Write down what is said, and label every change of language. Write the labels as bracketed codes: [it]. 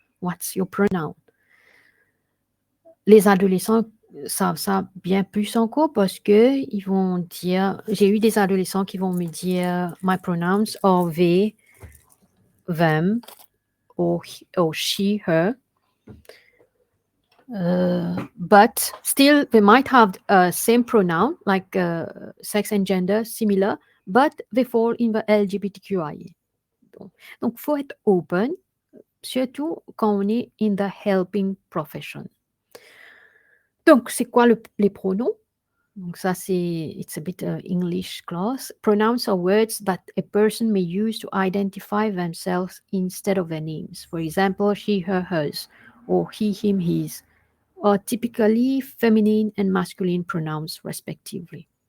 [en] What's your pronoun? [fr] Les adolescents savent ça bien plus encore parce que ils vont dire, j'ai eu des adolescents qui vont me dire [en] my pronouns are they, them, or she, her. But still, they might have same pronoun like sex and gender similar, but they fall in the LGBTQIA. [fr] Donc, faut être open, surtout quand on est [en] in the helping profession. [fr] Donc, c'est quoi les pronoms? Donc, ça, c'est, [en] it's a bit English class. Pronouns are words that a person may use to identify themselves instead of their names. For example, she, her, hers, or he, him, his, are typically feminine and masculine pronouns, respectively.